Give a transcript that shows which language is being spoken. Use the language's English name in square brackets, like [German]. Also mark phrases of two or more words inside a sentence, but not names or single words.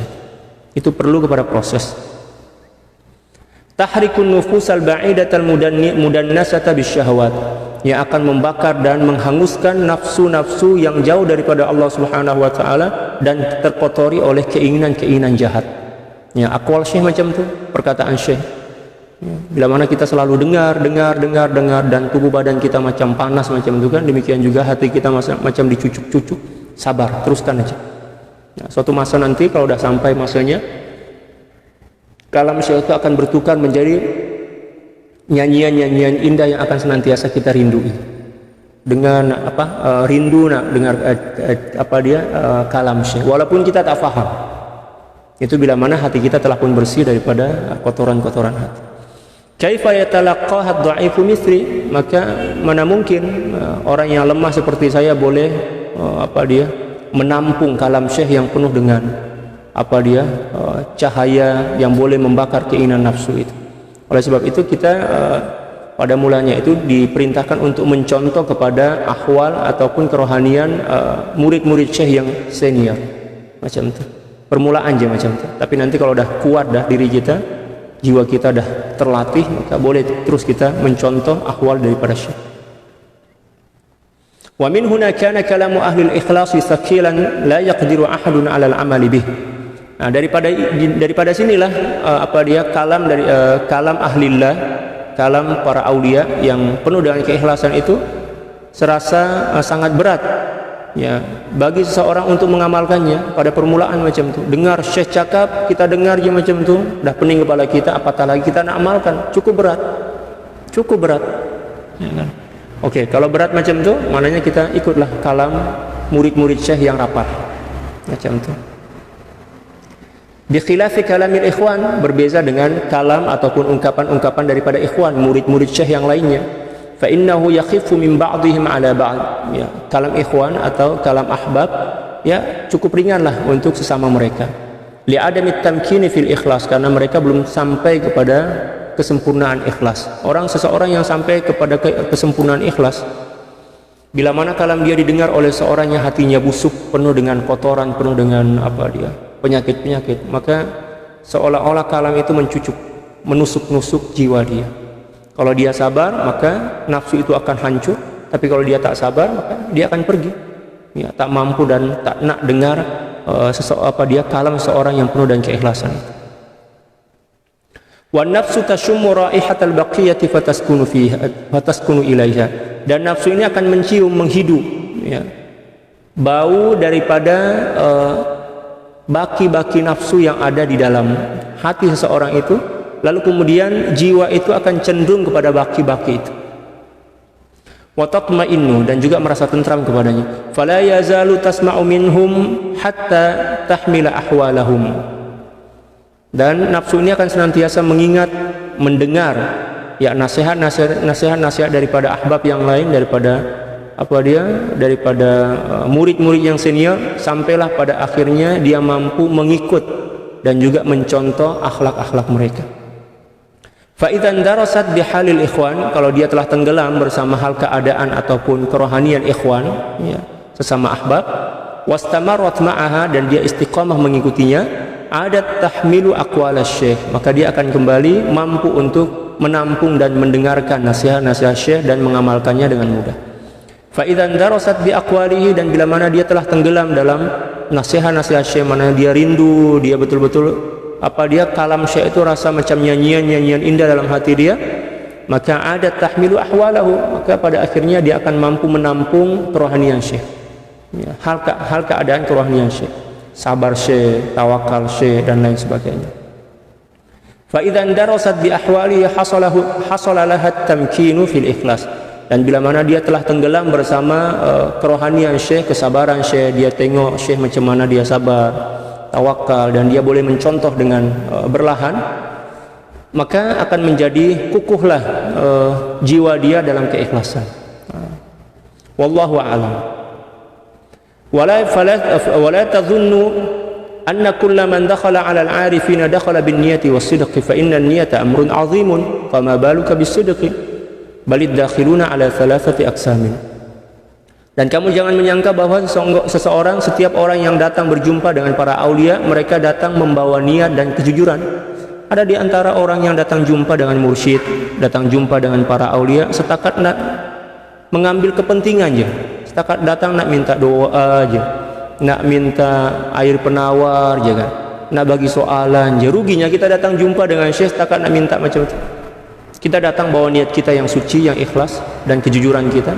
[Malay] Itu perlu kepada proses. [Arabic] تحريك النفوس البعيدة المدنسة بالشهوات, [Malay] yang akan membakar dan menghanguskan nafsu-nafsu yang jauh daripada Allah Subhanahu wa taala dan terkotori oleh keinginan-keinginan jahat. Ya, akwal Syekh macam tu, perkataan Syekh. Ya, bila mana kita selalu dengar dan tubuh badan kita macam panas macam itu kan, demikian juga hati kita macam dicucuk-cucuk. Sabar, teruskan aja. Ya, suatu masa nanti kalau dah sampai masanya, kalam Syekh itu akan bertukar menjadi nyanyian-nyanyian indah yang akan senantiasa kita rindui. Dengan rindu nak dengar kalam Syekh, walaupun kita tak faham. Itu bila mana hati kita telah pun bersih daripada kotoran-kotoran hati. [Arabic] كيف يتلقاها الضعيف مثلي, [Malay] maka mana mungkin orang yang lemah seperti saya boleh menampung kalam Syekh yang penuh dengan cahaya yang boleh membakar keinginan nafsu itu. Oleh sebab itu kita pada mulanya itu diperintahkan untuk mencontoh kepada ahwal ataupun kerohanian murid-murid Syekh yang senior macam itu. Permulaan aja macam itu. Tapi nanti kalau dah kuat dah diri kita, jiwa kita dah terlatih, maka boleh terus kita mencontoh ahwal daripada Syekh. [Arabic] ومن هنا كان كلام أهل الإخلاص ثقيلا لا يقدر أحد على العمل به. [Malay] Nah, daripada sinilah kalam dari kalam ahlillah, kalam para aulia yang penuh dengan keikhlasan itu serasa sangat berat, ya, bagi seseorang untuk mengamalkannya pada permulaan macam tu. Dengar Syekh cakap, kita dengar je macam tu, dah pening kepala kita, apatah lagi kita nak amalkan. Cukup berat. Ya, kan? Okey, kalau berat macam tu, maknanya kita ikutlah kalam murid-murid Syekh yang rapat macam tu. [Arabic] بخلاف كلام الإخوان, [Malay] berbeza dengan kalam ataupun ungkapan-ungkapan daripada ikhwan, murid-murid Syekh yang lainnya. [Arabic] فإنه يخف من بعضهم على بعض. [Malay] Ya, kalam ikhwan atau kalam ahbab, ya, cukup ringanlah untuk sesama mereka. [Arabic] لعدم التمكين في الإخلاص, [Malay] karena mereka belum sampai kepada kesempurnaan ikhlas. Seseorang yang sampai kepada kesempurnaan ikhlas, bila mana kalam dia didengar oleh seorang yang hatinya busuk, penuh dengan kotoran, penuh dengan penyakit-penyakit, maka seolah-olah kalam itu mencucuk, menusuk-nusuk jiwa dia. Kalau dia sabar, maka nafsu itu akan hancur. Tapi kalau dia tak sabar, maka dia akan pergi. Ya, tak mampu dan tak nak dengar kalam seorang yang penuh dengan keikhlasan. [Arabic] والنفس تشم رائحة البقية فتسكن إليها. [Malay] Dan nafsu ini akan mencium, menghidu, ya, bau daripada baki-baki nafsu yang ada di dalam hati seseorang itu. Lalu kemudian jiwa itu akan cenderung kepada baki-baki itu. [Arabic] وتطمئن, [Malay] dan juga merasa tentram kepadanya. [Arabic] فلا يزال تسمع منهم حتى تحمل أحوالهم. [Malay] Dan nafsu ini akan senantiasa mengingat, mendengar ya nasihat-nasihat daripada ahbab yang lain, daripada murid-murid yang senior, sampailah pada akhirnya dia mampu mengikut dan juga mencontoh akhlak-akhlak mereka. [Arabic] فإذا درست بحال الإخوان, [Malay] kalau dia telah tenggelam bersama hal keadaan ataupun kerohanian ikhwan, ya, sesama ahbab, [Arabic] واستمرت معها, [Malay] dan dia istiqamah mengikutinya, [Arabic] عادت تحمل أقوال الشيخ, [Malay] maka dia akan kembali mampu untuk menampung dan mendengarkan nasihat-nasihat syekh dan mengamalkannya dengan mudah. [Arabic] فإذا درست بأقواله, [Malay] dan bila mana dia telah tenggelam dalam nasihat-nasihat syekh, mana dia rindu, dia betul-betul kalam syekh itu rasa macam nyanyian indah dalam hati dia, maka [Arabic] عادت تحمل أحواله, [Malay] maka pada akhirnya dia akan mampu menampung kerohanian syekh, ya, hal keadaan kerohanian syekh, sabar syekh, tawakal syekh, dan lain sebagainya. [Arabic] فإذا درست بأحواله حصل له التمكين في الإخلاص, [Malay] dan bila mana dia telah tenggelam bersama kerohanian syekh, kesabaran syekh, dia tengok syekh macam mana dia sabar, tawakal, dan dia boleh mencontoh dengan berlahan, maka akan menjadi kukuhlah jiwa dia dalam keikhlasan. [Arabic] والله أعلم. ولا تظن أن كل من دخل على العارفين دخل بالنية والصدق فإن النية أمر عظيم فما بالك بالصدق بل الداخلون على ثلاثة أقسام. [Malay] Dan kamu jangan menyangka bahwa setiap orang yang datang berjumpa dengan para aulia, mereka datang membawa niat dan kejujuran. Ada di antara orang yang datang jumpa dengan mursyid, datang jumpa dengan para aulia setakat nak mengambil kepentingan je, setakat datang nak minta doa aja, nak minta air penawar je kan, nak bagi soalan je. Ruginya kita datang jumpa dengan syekh setakat nak minta macam itu. Kita datang bawa niat kita yang suci, yang ikhlas, dan kejujuran kita.